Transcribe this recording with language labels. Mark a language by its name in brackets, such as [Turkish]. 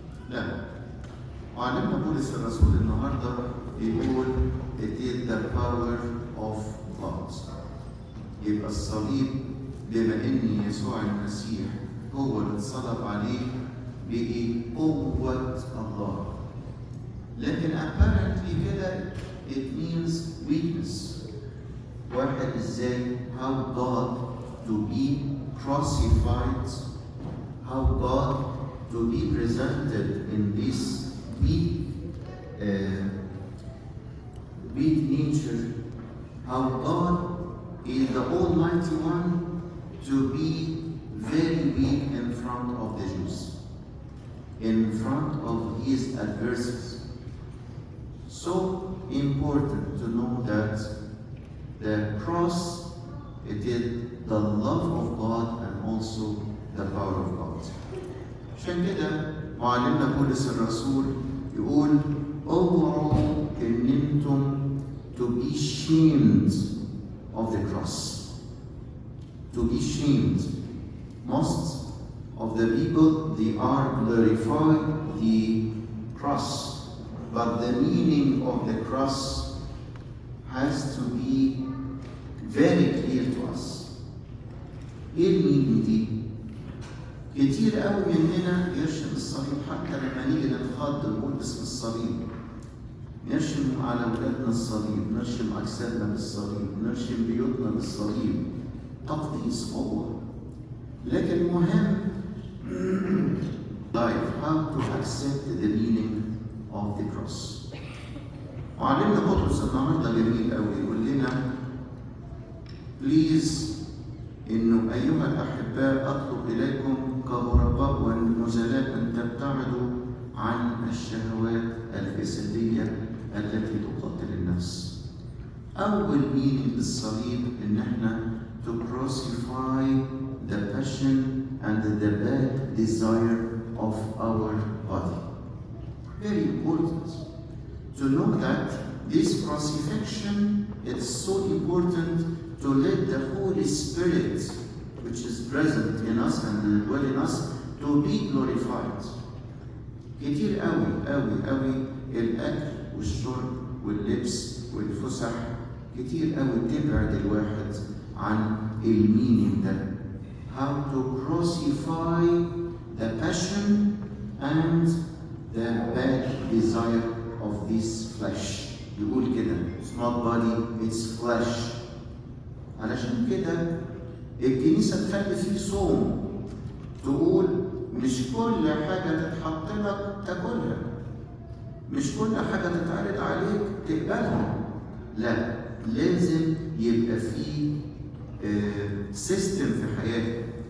[Arabic] لا، وعلمنا بولس الرسول النهارده بيقول [English] it is the power of God. [Arabic] يبقى الصليب بما إن يسوع المسيح هو اللي اتصلب عليه بقي قوة الله. لكن [English] apparently [Arabic] كده [English] it means weakness. [Arabic] واحد ازاي [English] how God to be crucified, how God to be presented in this weak nature, how God is the Almighty One to be very weak in front of the Jews, in front of his adversaries. So important to know that the cross, it is the love of God and also the power of God. [Arabic] عشان كده معلمنا بولس الرسول يقول اوعوا ان انتم [English] to be shamed of the cross. To be shamed. Most of the people, they are glorify the cross, but the meaning of the cross has to be very clear to us. [Arabic] ايه المينينج دي؟ كتير قوي مننا يرشم الصليب، حتى لما نيجي نتخض نقول باسم الصليب. نرشم على ولادنا الصليب، نرشم أجسادنا بالصليب، نرشم بيوتنا بالصليب. تقديس قوة. لكن مهم [English] life, how to accept the meaning of the cross. [Arabic] وعلمنا بطرس النهارده جميل قوي يقول لنا بليز إنه أيها الأحباء أطلب إليكم كغرباء ونزلاء أن تبتعدوا عن الشهوات الجسدية التي تقتل النفس. أول مينينج للصليب إن إحنا [English] to crucify the passion and the bad desire of our body. Very important to know that this crucifixion is so important to let the Holy Spirit, which is present in us and dwell in us, to be glorified. [Arabic] كتير قوي قوي قوي الأكل والشرب واللبس والفسح كتير قوي تبعد الواحد عن المينينج ده. [English] How to crucify the passion and the bad desire of this flesh. [Arabic] يقول كده [English] it's not body, it's flesh. [Arabic] علشان كده الكنيسة تخلي فيه صوم، تقول مش كل حاجة تتحط لك تاكلها، مش كل حاجة تتعرض عليك تقبلها. لا، لازم يبقى فيه سيستم في حياتك.